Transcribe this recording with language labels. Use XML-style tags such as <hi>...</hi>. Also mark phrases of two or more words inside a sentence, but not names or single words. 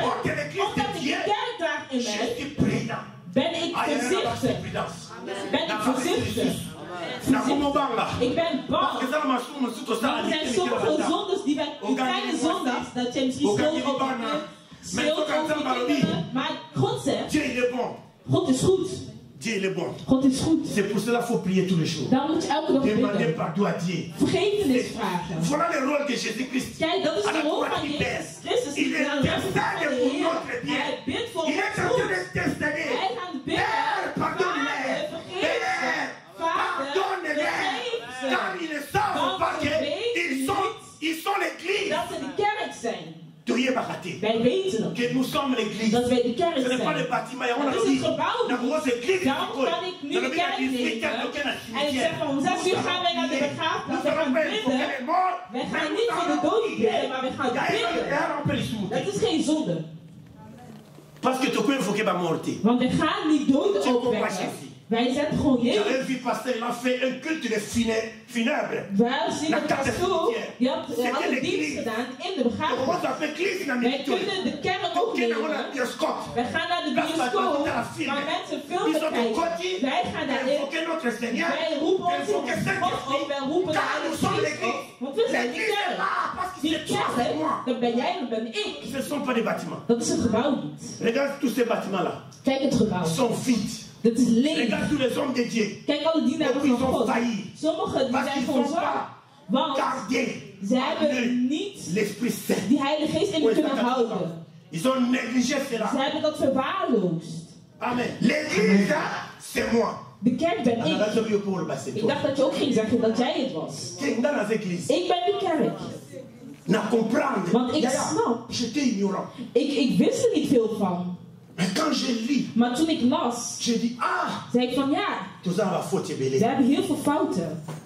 <nl>Omdat ik de kerk draag in mij, ben ik voorzichtig. Ben ik voorzichtig. Ik ben bang. Er zijn sommige zondes die wij, die kleine zondags, dat je misschien schuld over, maar God zegt, God is goed.</nl> <fr>Dieu il est bon.</fr> <nl>God is goed.</nl> <fr>C'est pour cela qu'il faut prier tous les jours.</fr> <nl>Daarom moet je elke dag</nl> <fr>Demander</fr> <nl>bidden.</nl> <fr>pardon à Dieu.</fr> <nl>Vergevenis vragen.</nl> <fr>Voilà le rôle de Jésus-Christ.</fr> <nl>Kijk, dat is</nl> <fr>À la</fr> <nl>de rol</nl> <fr>croix</fr> <nl>van</nl> <fr>du Père.</fr> <nl>Jezus Christus.</nl> <fr>Il est intercède pour notre bien.</fr> <nl>Hij bidt voor</nl> <fr>Il est</fr> <nl>ons en goed.</nl> <fr>train d'intercéder.</fr> <nl>Hij gaat bidden.</nl> <fr>Père, pardonne-les.</fr> <nl>Vader, vergeef ze. Vader,</nl> <fr>Pardonne-les.</fr> <nl>vergeef ze.</nl> <fr>Car ils ne savent pas qu'ils sont l'église.</fr> <nl>Dat ze de kerk zijn. Doye Bakati. Wij weten het.</nl> <fr>Que nous sommes l'église.</fr> <nl>Dat wij de kerk</nl> <fr>Ce n'est pas le</fr> <nl>zijn.</nl> <fr>bâtiment. On</fr> <nl>Dat</nl> <fr>a</fr> <nl>is</nl> <fr>dit.</fr> <nl>het gebouw.</nl> <fr>La grosse église.</fr> <nl>Daarom kan ik nu de kerk nemen. En ik zeg van om 6 uur gaan wij naar de begraafplaats. We gaan bidden. Wij gaan niet voor de dood bidden, maar we gaan bidden. Dat is geen zonde.</nl> <fr>Parce que tu peux invoquer ma morte.</fr> <nl>Want we gaan niet dood opwekken. Wij zetten gewoon Jezus.</nl> <fr>J'avais vu pasteur, il a fait un culte de funèbre.</fr> <nl>Wel zien de pastoor, die had een dienst gedaan in de begrafenis. Wij kunnen de kerk ook nemen. Wij gaan naar de bioscoop, waar mensen filmen kijken. Wij gaan daarin. Wij roepen onze God op, wij roepen de Heilige Geest op. Want we zijn de kerk. Die kerk, dan ben jij, dan ben ik.</nl> <fr>Ce ne sont pas des bâtiments.</fr> <nl>Dat is het gebouw niet.</nl> <fr>Regarde tous ces bâtiments-là.</fr> <nl>Kijk het gebouw.</nl> <fr>Ils sont vides.</fr> <nl>Dit is leeg.</nl> <fr>Regarde tous les hommes de Dieu.</fr> <nl>Kijk alle dienaren van God. Sommigen die zijn gewoon zwak. Want ze hebben niet</nl> <fr>l'Esprit Saint.</fr> <nl>die Heilige Geest in kunnen houden.</nl> <fr>Ils ont négligé cela.</fr> <nl>Ze hebben dat verwaarloosd.</nl> <fr>Amen. L'église, c'est moi.</fr> <nl>De kerk ben ik. Ik Ik dacht dat je ook ging zeggen dat jij het was. Ik ben de kerk. Want ik snap. Ik wist er niet veel van. Maar toen ik las, zei ik van ja, ze hebben heel veel fouten.</nl>